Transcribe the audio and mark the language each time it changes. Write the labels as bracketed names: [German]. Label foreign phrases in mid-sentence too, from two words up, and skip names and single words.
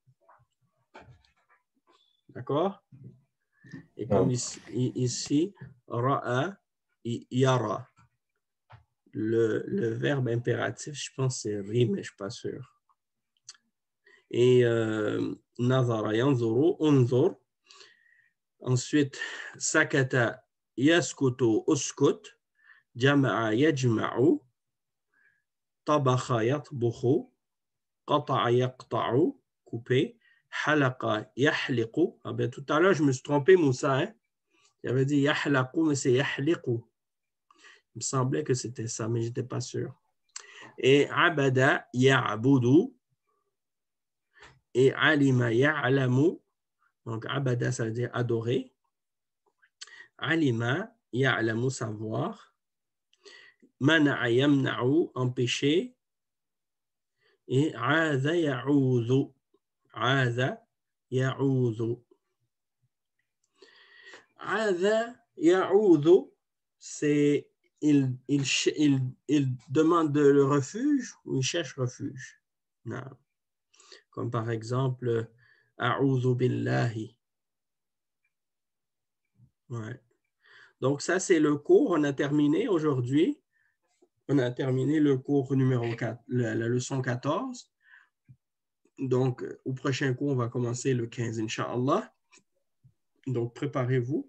[French] D'accord? Et comme ici, [Arabic] رأى، يرى. [French] Le verbe impératif, je pense c'est ri, mais je ne suis pas sûr. [Arabic] Et نظر، ينظر، انظر. Ensuite, سكت، يسكت، اسكت. جمع، يجمع. طبخ، يطبخ. قطع، يقطع. Coupé. حلق، يحلق. [French] Ah ben, tout à l'heure, je me suis trompé, Moussa. Hein? J'avais dit yahlaqu, mais c'est yahliqu. Il me semblait que c'était ça, mais je n'étais pas sûr. [Arabic] Et عبد، يعبد. Et علم، يعلم. [French] Donc, [Arabic] abada, [French] ça veut dire adorer. [Arabic] علم، يعلم, [French] savoir. [Arabic] منع، يمنع, empêcher. Et عاذ، يعوذ. عاذ، يعوذ. عاذ، يعوذ, [French] c'est il demande le refuge ou il cherche refuge. Non. Comme par exemple, [Arabic] أعوذ بالله. [French] Ouais. Donc, ça, c'est le cours. On a terminé aujourd'hui. On a terminé le cours numéro 4, la leçon 14. Donc, au prochain cours, on va commencer le 15, Inch'Allah. Donc, préparez-vous.